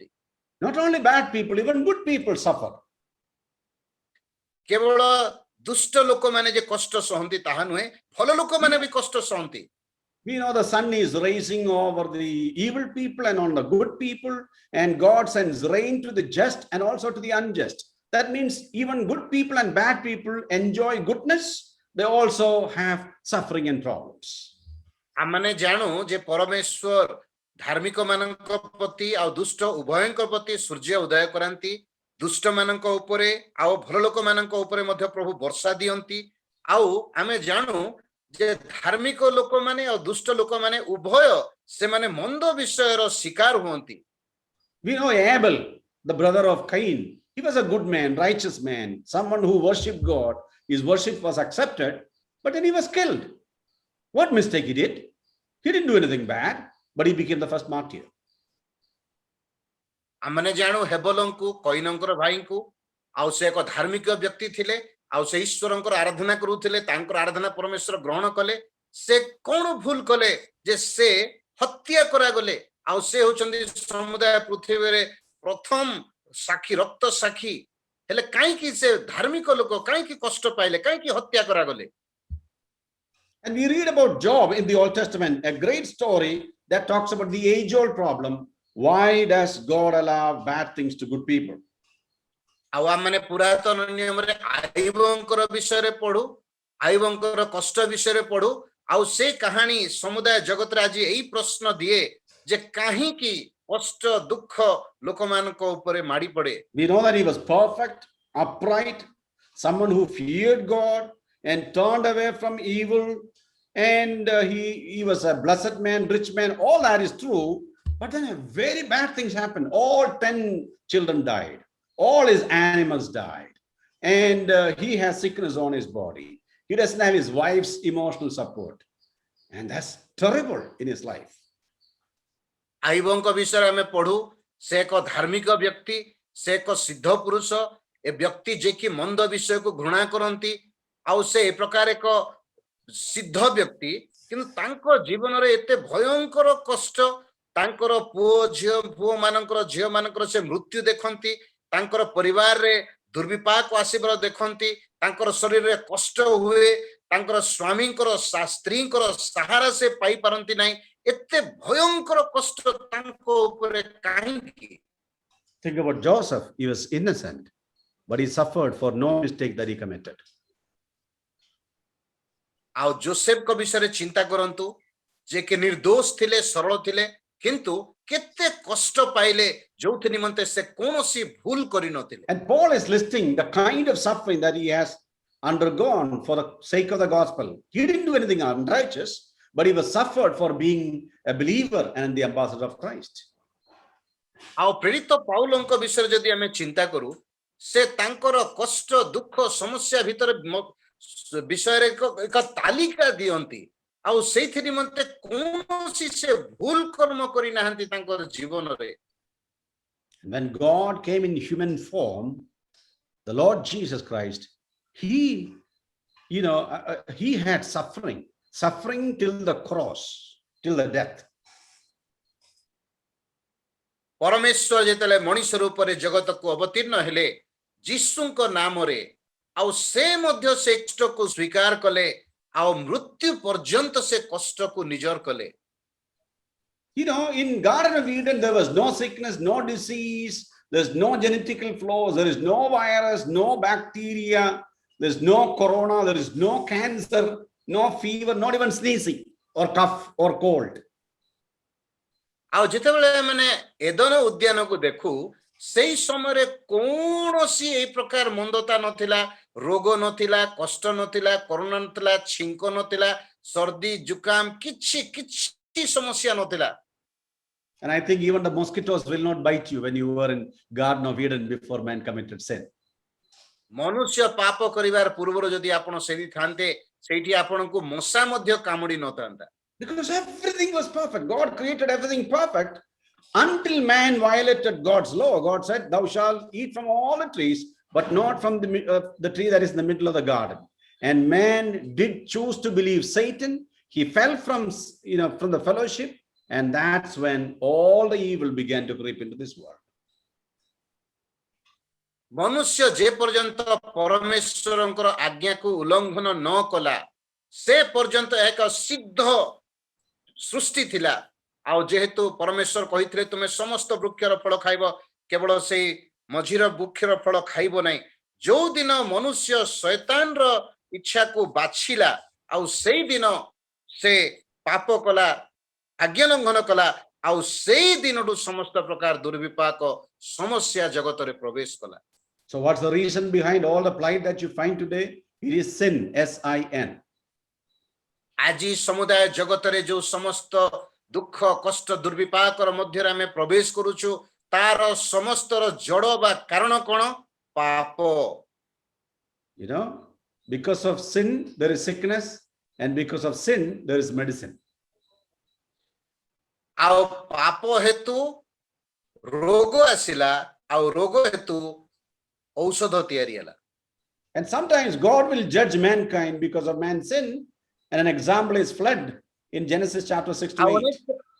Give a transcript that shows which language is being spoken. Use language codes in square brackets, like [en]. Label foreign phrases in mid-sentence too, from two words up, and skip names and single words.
[en] Not only bad people, even good people suffer. [or] କେବଳ ଦୁଷ୍ଟ ଲୋକମାନେ ଯେ କଷ୍ଟ ସହନ୍ତି ତାହା ନୁହେଁ, ଭଲ ଲୋକମାନେ ବି କଷ୍ଟ ସହନ୍ତି। [en] We know the sun is rising over the evil people and on the good people, and God sends rain to the just and also to the unjust. That means even good people and bad people enjoy goodness. They also have suffering and problems. [or] ଆମମାନେ ଜାଣୁ ଯେ ପରମେଶ୍ୱର ଧାର୍ମିକ ମାନଙ୍କ ପ୍ରତି ଆଉ ଦୁଷ୍ଟ ଉଭୟଙ୍କ ପ୍ରତି ସୂର୍ଯ୍ୟ ଉଦୟ କରାନ୍ତି। ଦୁଷ୍ଟ ମାନଙ୍କ ଉପରେ ଆଉ ଭଲ ଲୋକମାନଙ୍କ ଉପରେ ମଧ୍ୟ ପ୍ରଭୁ ବର୍ଷା ଦିଅନ୍ତି। ଆଉ ଆମେ ଜାଣୁ ଯେ ଧାର୍ମିକ ଲୋକମାନେ ଆଉ ଦୁଷ୍ଟ ଲୋକମାନେ ଉଭୟ ସେମାନେ ମନ୍ଦ ବିଷୟର ଶିକାର ହୁଅନ୍ତି। [en] We know Abel, the brother of Cain. He was a good man, righteous man, someone who worshipped God. His worship was accepted, but then he was killed. What mistake he did? He didn't do anything bad, but he became the first martyr. [or] ଆମମାନେ ଜାଣୁ ହେବଲଙ୍କୁ, କଇନଙ୍କର ଭାଇଙ୍କୁ, ଆଉ ସେ ଏକ ଧାର୍ମିକ ବ୍ୟକ୍ତି ଥିଲେ, ଆଉ ସେ ଈଶ୍ୱରଙ୍କର ଆରାଧନା କରୁଥିଲେ, ତାଙ୍କର ଆରାଧନା ପରମେଶ୍ୱର ଗ୍ରହଣ କଲେ। ସେ କଣ ଭୁଲ କଲେ ଯେ ସେ ହତ୍ୟା କରାଗଲେ? ଆଉ ସେ ହଉଛନ୍ତି ସମୁଦାୟ ପୃଥିବୀରେ ପ୍ରଥମ ସାକ୍ଷୀ, ରକ୍ତ ସାକ୍ଷୀ। ହେଲେ କାହିଁକି ସେ ଧାର୍ମିକ ଲୋକ କାହିଁକି କଷ୍ଟ ପାଇଲେ, କାହିଁକି ହତ୍ୟା କରାଗଲେ? [en] And we read about Job in the Old Testament, a great story that talks about the age-old problem. Why does God allow bad things to good people? [or] ଆଉ ଆମେ ପୁରାତନ ନିୟମରେ ଆଇବଙ୍କର ବିଷୟରେ ପଢୁ, ଆଇବଙ୍କର କଷ୍ଟ ବିଷୟରେ ପଢୁ। ଆଉ ସେ କାହାଣୀ ସମୁଦାୟ ଜଗତରେ ଆଜି ଏଇ ପ୍ରଶ୍ନ ଦିଏ ଯେ କାହିଁକି କଷ୍ଟ ଦୁଃଖ ଲୋକମାନଙ୍କ ଉପରେ ମାଡି ପଡେ। [en] We know that he was perfect, upright, someone who feared God and turned away from evil, and he was a blessed man, rich man. All that is true, but then very bad things happened. All 10 children died, all his animals died, and he has sickness on his body. He doesn't have his wife's emotional support, and that's terrible in his life. [or] ଆଇବଙ୍କ ବିଷୟରେ ଆମେ ପଢୁ, ସେ ଏକ ଧାର୍ମିକ ବ୍ୟକ୍ତି, ସେ ଏକ ସିଦ୍ଧ ପୁରୁଷ, ଏ ବ୍ୟକ୍ତି ଯେ କି ମନ୍ଦ ବିଷୟକୁ ଘୃଣା କରନ୍ତି। ଆଉ ସେ ଏ ପ୍ରକାର ଏକ ସିଦ୍ଧ ବ୍ୟକ୍ତି, କିନ୍ତୁ ତାଙ୍କ ଜୀବନରେ ଏତେ ଭୟଙ୍କର କଷ୍ଟ, ତାଙ୍କର ପୁଅ ମାନଙ୍କର ସେ ମୃତ୍ୟୁ ଦେଖନ୍ତି, ତାଙ୍କର ପରିବାରରେ ଦୁର୍ବିପାକ ଆସିବାର ଦେଖନ୍ତି, ତାଙ୍କର ଶରୀରରେ କଷ୍ଟ ହୁଏ, ତାଙ୍କର ସ୍ୱାମୀଙ୍କର ସ୍ତ୍ରୀଙ୍କର ସାହାରା ସେ ପାଇପାରନ୍ତି ନାହିଁ। ଏତେ ଭୟଙ୍କର କଷ୍ଟ ତାଙ୍କ ଉପରେ କାହିଁକି? [en] Think about Joseph. He was innocent, but he suffered for no mistake that he committed. [or] ଆଉ ଯୋସେଫଙ୍କ ବିଷୟରେ ଚିନ୍ତା କରନ୍ତୁ, ଯେ କି ନିର୍ଦୋଷ ଥିଲେ, ସରଳ ଥିଲେ, କିନ୍ତୁ କେତେ କଷ୍ଟ ପାଇଲେ ଯୋଉଥି ନିମନ୍ତେ ସେ କୌଣସି ଭୁଲ କରିନଥିଲେ। [en] And Paul is listing the kind of suffering that he has undergone for the sake of the gospel. He didn't do anything unrighteous, but he was suffered for being a believer and the ambassador of Christ. [or] ଆଉ ପ୍ରେରିତ ପାଉଲଙ୍କ ବିଷୟରେ ଯଦି ଆମେ ଚିନ୍ତା କରୁ, ସେ ତାଙ୍କର କଷ୍ଟ ଦୁଃଖ ସମସ୍ୟା ଭିତରେ ବିଷୟରେ ଏକ ତାଲିକା ଦିଅନ୍ତି। ଆଉ ସେଇଥି ନିମନ୍ତେ କୌଣସି ସେ ଭୁଲ କର୍ମ କରିନାହାନ୍ତି ତାଙ୍କର ଜୀବନରେ। [en] When God came in human form, the Lord Jesus Christ, he, he had suffering till the cross, till the death. [or] ପରମେଶ୍ୱର ଯେତେଲେ ମନୁଷ୍ୟ ରୂପ ରେ ଜଗତ କୁ ଅବତୀର୍ଣ୍ଣ ହେଲେ ଯୀଶୁଙ୍କ ନାମରେ ଆଉ ସେ ମଧ୍ୟ ସେ କଷ୍ଟ କୁ ସ୍ୱୀକାର କଲେ ଆଉ ମୃତ୍ୟୁ ପର୍ଯ୍ୟନ୍ତ ସେ କଷ୍ଟ କୁ ନିଜର କଲେ [en] In Garden of Eden, there was no sickness, no disease, there's no genetical flaws, there is no virus, no bacteria, there's no corona, there is no cancer, no fever, not even sneezing or cough or cold. [or] ଆଉ ଯେତେବେଳେ ମାନେ ଏଦନ ଉଦ୍ୟାନ କୁ ଦେଖୁ ସେଇ ସମୟ କୌଣସି ଏ ପ୍ରକାର ମନ୍ଦତା ନଥିଲା ରୋଗ ନଥିଲା କଷ୍ଟ ନଥିଲା କରୋନା ନଥିଲା ଛିଙ୍କ ନଥିଲା [hi] सर्दी जुकाम [or] କିଛି କିଛି ସମସ୍ୟା ନଥିଲା [en] And I think even the mosquitoes will not bite you when you were in Garden of Eden before man committed sin. [or] ମନୁଷ୍ୟ ପାପ କରିବାର ପୂର୍ବରୁ ଯଦି ଆପଣ ସେଇ ଥାଆନ୍ତେ ସେଠି ଆପଣଙ୍କୁ ମଶା ମଧ୍ୟ କାମୁଡ଼ି ନଥାନ୍ତା [en] Because everything was perfect. God created everything perfect until man violated God's law. God said, thou shalt eat from all the trees, but not from the tree that is in the middle of the garden. And man did choose to believe Satan. He fell from the fellowship, and that's when all the evil began to creep into this world. [or] ମନୁଷ୍ୟ ଯେ ପର୍ଯ୍ୟନ୍ତ ପରମେଶ୍ୱରଙ୍କର ଆଜ୍ଞା କୁ ଉଲ୍ଲଙ୍ଘନ ନ କଲା ସେ ପର୍ଯ୍ୟନ୍ତ ଏକ ସିଦ୍ଧ ସୃଷ୍ଟି ଥିଲା ଆଉ ଯେହେତୁ ପରମେଶ୍ୱର କହିଥିଲେ ତୁମେ ସମସ୍ତ ବୃକ୍ଷର ଫଳ ଖାଇବ କେବଳ ସେ ମଝିର ବୃକ୍ଷର ଫଳ ଖାଇବ ନାହିଁ ଯୋଉ ଦିନ ମନୁଷ୍ୟ ଶୟତାନ ର ଇଚ୍ଛା କୁ ବାଛିଲା ଆଉ ସେଇ ଦିନ ସେ ପାପ କଲା ଆଜ୍ଞା ଲଙ୍ଘନ କଲା ଆଉ ସେଇ ଦିନଠୁ ସମସ୍ତ ପ୍ରକାର ଦୁର୍ବିପାକ ସମସ୍ୟା ଜଗତ ରେ ପ୍ରବେଶ କଲା. [en] So what's the reason behind all the plight that you find today? It is sin, S-I-N. [or] ଆଜି ସମୁଦାୟ ଜଗତ ରେ ଯୋଉ ସମସ୍ତ ଦୁଃଖ କଷ୍ଟ ଦୁର୍ବିପାକ ମଧ୍ୟ ଆମେ ପ୍ରବେଶ କରୁଛୁ ତାର ସମସ୍ତ ଜଡ଼ ବା କାରଣ କଣ ପାପ. [en] Because of sin there is sickness, and because of sin there is medicine. [or] ଆଉ ପାପ ହେତୁ ରୋଗ ଆସିଲା ଆଉ ରୋଗ ହେତୁ ଔଷଧ ତିଆରି ହେଲା. [en] And sometimes God will judge mankind because of man's sin. And an example is flood in Genesis chapter 6 to 8.